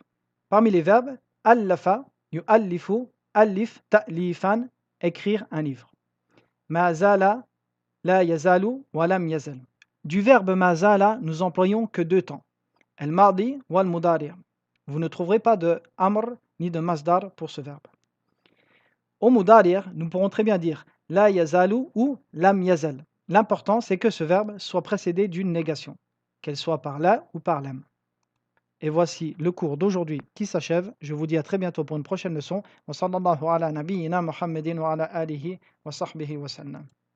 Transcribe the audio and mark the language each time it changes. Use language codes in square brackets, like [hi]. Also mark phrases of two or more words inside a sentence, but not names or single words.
[fr] Parmi les verbes, [ar] ألّف، يؤلّف، ألّف، تأليفًا, [fr] écrire un livre. [ar] ما زال، لا يزال، ولم يزل. [fr] Du verbe mazala, nous employons que 2 temps. [ar] الماضي والمضارع'. [fr] Vous ne trouverez pas de amr ni de masdar pour ce verbe. Au mudari', nous pourrons très bien dire [ar] لا يزال [fr] ou [ar] لم يزل. [fr] L'important, c'est que ce verbe soit précédé d'une négation, qu'elle soit par la ou par lam. Et voici le cours d'aujourd'hui qui s'achève. Je vous dis à très bientôt pour une prochaine leçon. [ar] وصلى الله على نبينا محمد وعلى آله وصحبه وسلم.